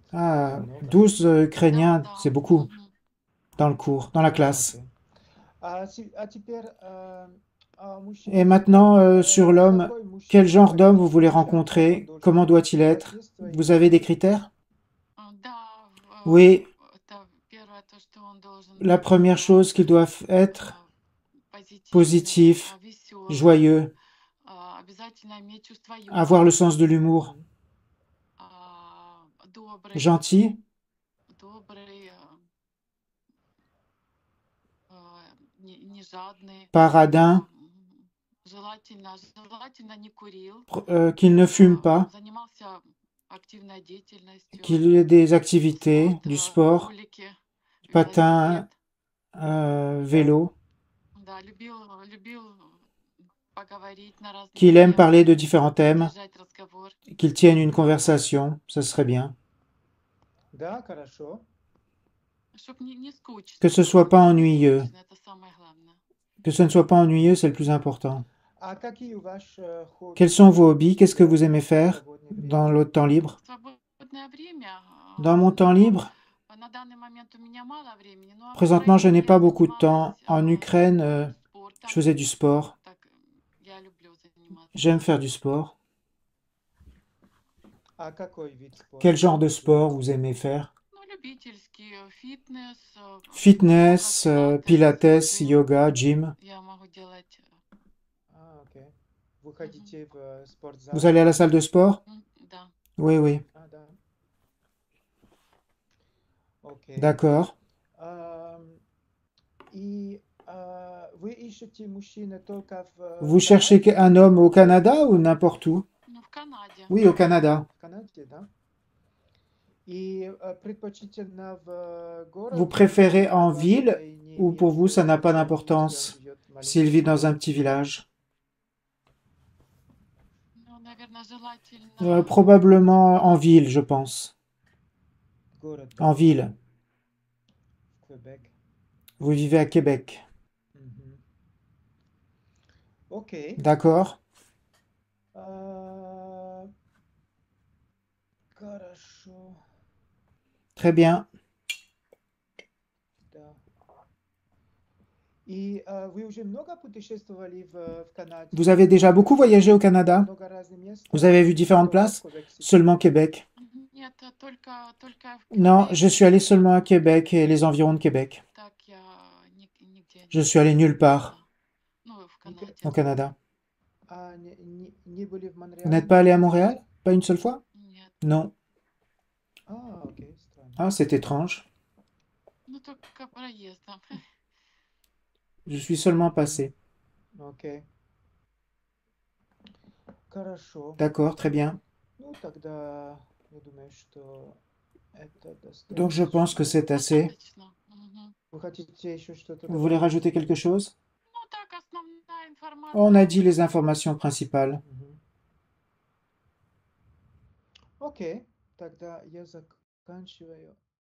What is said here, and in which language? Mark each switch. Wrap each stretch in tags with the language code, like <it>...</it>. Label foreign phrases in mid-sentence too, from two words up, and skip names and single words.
<ru>Ah, Много. 12 Да, Ukrainiens, да.</ru> <fr>c'est beaucoup</fr> <ru>Мгм.</ru> <fr>dans le cours, dans la</fr> <ru>А,</ru> <fr>classe.</fr> <ru>окей. А теперь</ru> <fr>Et maintenant, sur l'homme, quel genre d'homme vous voulez rencontrer? Comment doit-il être? Vous avez des critères?</fr> <ru>Да,</ru> <fr>Oui,</fr> <ru>это первое, то, что он должен</ru> <fr>la</fr> <ru>быть</ru> <fr>première chose qu'il doit être</fr> <ru>позитивный,</ru> <fr>positif,</fr> <ru>веселый,</ru> <fr>joyeux,</fr> <ru>обязательно иметь чувство</ru> <fr>avoir le</fr> <ru>юмора,</ru> <fr>sens de l'humour,</fr> <ru>добрый,</ru> <fr>gentil,</fr> <ru>добрый, не жадный,</ru> <fr>paradin,</fr> <ru>желательно не курил,</ru> <fr>qu'il ne fume pas,</fr> <ru>занимался активной деятельностью,</ru> <fr>qu'il ait des activités,</fr> <ru>спорт,</ru> <fr>du sport,</fr> <ru>ролики,</ru> <fr>patin,</fr> <ru>велосипед.</ru> <fr>vélo,</fr> <ru>Да, любил поговорить на разные</ru> <fr>qu'il aime</fr> <ru>темы,</ru> <fr>parler de différents thèmes,</fr> <ru>поддержать разговор.</ru> <fr>qu'il tienne une conversation, ce serait bien.</fr> <ru>Да, хорошо. Чтоб не скучно</ru> <fr>Que ce</fr> <ru>было,</ru> <fr>soit pas</fr> <ru>не</ru> <fr>ennuyeux.</fr> <ru>скучно, это самое главное.</ru> <fr>Que ce ne soit pas ennuyeux, c'est le plus important.</fr> <ru>А какие ваши</ru> <fr>Quels</fr> <ru>хобби</ru> <fr>sont vos hobbies? Qu'est-ce que vous</fr> <ru>делать</ru> <fr>aimez</fr> <ru>в</ru> <fr>faire</fr> <ru>свободное время?</ru> <fr>dans votre temps libre?</fr> <ru>Свободное время,</ru> <fr>Dans mon temps</fr> <ru>ну,</ru> <fr>libre,</fr> <ru>на данный момент у меня мало времени, но в</ru> <fr>présentement, je</fr> <ru>Украине</ru> <fr>n'ai pas</fr> <ru>я</ru> <fr>beaucoup de</fr> <ru>занималась</ru> <fr>temps. En Ukraine, je</fr> <ru>спортом,</ru> <fr>faisais du sport.</fr> <ru>так я люблю заниматься.</ru> <fr>J'aime faire du sport.</fr> <ru>А какой вид спорта</ru> <fr>Quel genre de</fr> <ru>вы</ru> <fr>sport</fr> <ru>любите?</ru> <fr>vous aimez faire?</fr> <ru>Ну, любительский фитнес,</ru> <fr>Fitness,</fr> <ru>йога,</ru> <fr>pilates,</fr> <ru>джим.</ru> <fr>yoga, gym.</fr> <ru>Я могу делать. Окей. Вы ходите в спортзал?</ru> <fr>Vous allez à la salle de sport?</fr> <ru>Да.</ru> <fr>Oui, oui.</fr> <ru>Да. Окей.</ru> <fr>D'accord.</fr> <ru>И вы ищете мужчины только</ru> <fr>Vous</fr> <ru>в</ru> <fr>cherchez</fr> <ru>Канаде?</ru> <fr>un homme au Canada ou n'importe où?</fr> <ru>Ну, в Канаде.</ru> <fr>Oui, au Canada.</fr> <ru>В Канаде, да? И предпочтительно в городе?</ru> <fr>Vous préférez</fr> <ru>или</ru> <fr>en</fr> <ru>для вас</ru> <fr>ville</fr> <ru>это и не</ru> <fr>ou pour vous,</fr> <ru>имеет</ru> <fr>ça n'a pas</fr> <ru>значения,</ru> <fr>d'importance</fr> <ru>если он живет в</ru> <fr>s'il</fr> <ru>маленьком</ru> <fr>vit dans un</fr> <ru>городе?</ru> <fr>petit village?</fr> <ru>Ну, наверное, желательно.</ru> <fr>Probablement en ville, je pense.</fr> <ru>Город,</ru> <fr>En ville. Québec. Vous vivez à Québec.</fr> <ru>Мгм. Окей.</ru> <fr>D'accord.</fr> <ru>Хорошо.</ru> <fr>Très bien.</fr> <ru>Да. И вы уже много путешествовали в Канаде?</ru> <fr>Vous avez déjà beaucoup voyagé au Canada?</fr> <ru>Много разных мест?</ru> <fr>Vous avez vu</fr> <ru>Или</ru> <fr>différentes</fr> <ru>только</ru> <fr>places?</fr> <ru>в Québec City?</ru> <fr>Seulement Québec.</fr> <ru>Нет, только в</ru> <fr>Non, Québec. je suis allé seulement à Québec et les environs de Québec.</fr> <ru>Так я нигде</ru> <fr>Je suis allé nulle part</fr> <ru>Ну, в Канаде.</ru> <fr>au Canada.</fr> <ru>А не были в</ru> <fr>Vous</fr> <ru>Монреале?</ru> <fr>n'êtes pas allé à Montréal? Pas une seule fois?</fr> <ru>Нет.</ru> <fr>Non.</fr> <ru>А, окей, странно.</ru> <fr>Ah, c'est étrange.</fr> <ru>Ну, только проездом.</ru> <fr>Je suis seulement passé.</fr> <ru>Окей. Хорошо.</ru> <fr>D'accord, très bien.</fr> <ru>Ну, тогда я думаю, что это</ru> <fr>Donc je pense que</fr> <ru>достаточно.</ru> <fr>c'est assez.</fr> <ru>Достаточно. Мгм. Вы хотите еще что-то</ru> <fr>Vous voulez</fr> <ru>добавить?</ru> <fr>rajouter quelque chose?</fr> <ru>Ну, так, основная</ru> <fr>On a</fr> <ru>информация.</ru> <fr>dit les informations principales.</fr> <ru>Мгм. Окей, тогда я заканчиваю.</ru>